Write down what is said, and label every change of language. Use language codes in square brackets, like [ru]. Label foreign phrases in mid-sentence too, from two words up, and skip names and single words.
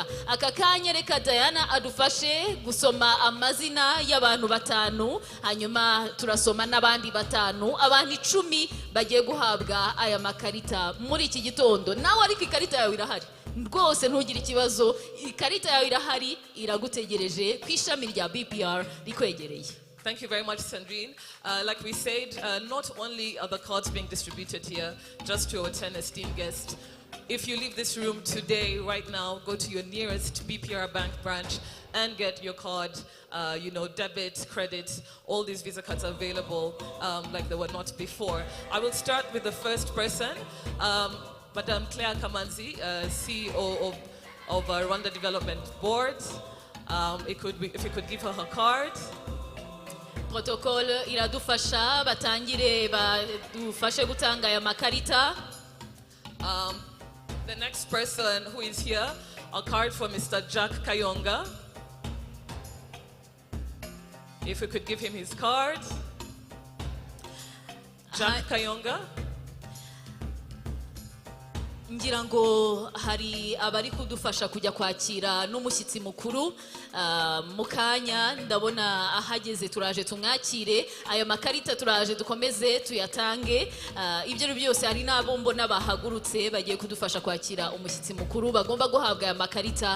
[rw] Aka kanya reka Diana adufashe gusoma amazina y'abantu batanu, hanyuma turasoma n'abandi batanu, abantu 10 bagiye guhabwa aya makarita muri iki gitondo. Nawe ariko ikarita yawe irahari rwose, ntugire ikibazo, ikarita yawe irahari iragutegereje ku ishami rya BPR rikwegereye. [en] Thank you very much, Sandrine. Like we said, not only are the cards being distributed here just to our 10 esteemed guests. If you leave this room today, right now, go to your nearest BPR Bank branch and get your card. Debit, credit, all these Visa cards are available like they were not before. I will start with the first person, Madam Claire Kamanzi, CEO of Rwanda Development Board. If you could give her card. [rw] Protocol iradufasha batangire badufashe gutanga aya makarita. [en] The next person who is here, a card for Mr. Jack Kayonga. If we could give him his card. Jack Kayonga. [rw] Ngira ngo hari abari kudufasha kujya kwakira n'umushyitsi mukuru. Mukanya ndabona ahageze, turaje tumwakire. Aya makarita turaje dukomeze tuyatange. Ibyo byose hari n'abombo n'abahagurutse bagiye kudufasha kwakira umushyitsi mukuru, bagomba guhabwa aya makarita.